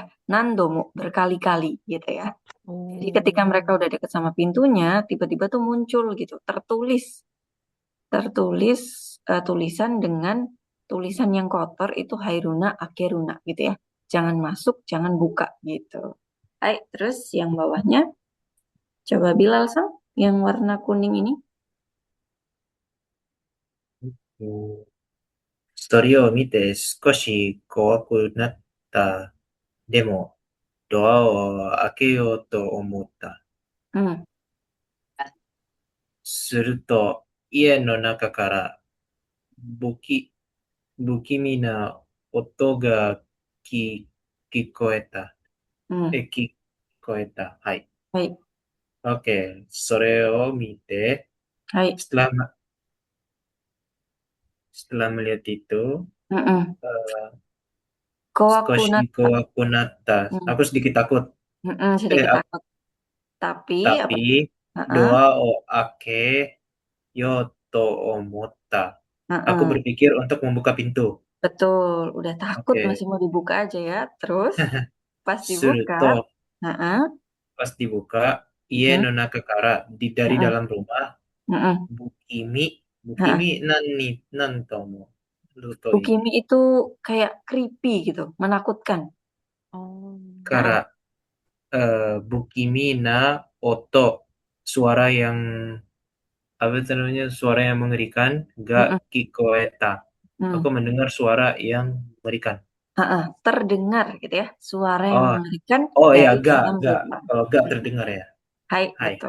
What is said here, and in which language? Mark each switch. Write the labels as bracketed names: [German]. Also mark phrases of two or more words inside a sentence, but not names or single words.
[Indonesian] Nandomu, berkali-kali gitu ya. Jadi ketika mereka udah dekat sama pintunya, tiba-tiba tuh muncul gitu, tertulis tulisan dengan tulisan yang kotor itu [Japanese] 入るな、開けるな [Indonesian] gitu ya. Jangan masuk, jangan buka gitu. Hai, terus yang bawahnya, coba Bilal sang, yang warna kuning ini. [Japanese] それを見て少し怖くなった。でも、ドアを開けようと思った。すると、家の中から不気味な音が聞こえた。聞こえた。はい。OK。それを見て、 [Indonesian] setelah melihat itu, [Japanese] 少し怖くなった. [Indonesian] Aku sedikit takut. Sedikit takut. Tapi [Japanese] ドアを開けようと思った. [Indonesian] Aku berpikir untuk membuka pintu. betul, udah takut Oke. masih mau dibuka aja ya. Terus pas dibuka, Suruto, pas dibuka, [Japanese] 家の中から [Indonesian] dari dalam rumah, [Japanese] 不気味なんとも. Lutoi. [Indonesian] Bukimi itu kayak creepy gitu, menakutkan. [Japanese] から不気味な音, [Indonesian] suara yang apa itu namanya, suara yang mengerikan, [Japanese] が聞こえた. [Indonesian] Aku mendengar suara yang mengerikan. Terdengar gitu ya, suara yang Oh, mengerikan oh ya, dari ga. dalam rumah. Kalau ga terdengar ya. Hai, Hai. betul.